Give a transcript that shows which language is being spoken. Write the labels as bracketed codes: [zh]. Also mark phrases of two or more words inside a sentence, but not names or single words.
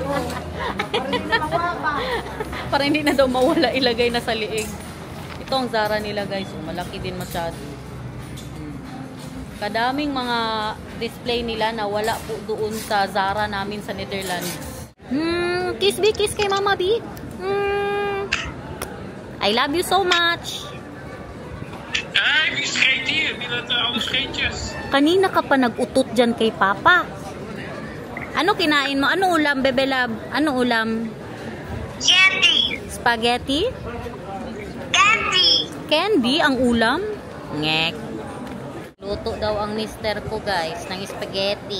[tl] Para hindi na mawala. Para hindi na daw mawala, ilagay na sa liig. Ito ang Zara nila, guys. Oh, malaki din masyado. Kadaming mga display nila na wala po doon sa Zara namin sa Netherlands. Kiss B, kiss kay Mama B. [en] I love you so much. [nl] Wie scheet hier? Wie laat alle scheetjes? [tl] Kanina ka pa nag-utot dyan kay Papa. Ano kinain mo? Ano ulam, Bebe Lab? Ano ulam? Candy. Spaghetti? Candy. Candy ang ulam? Ngek. Luto daw ang mister ko, guys, ng spaghetti.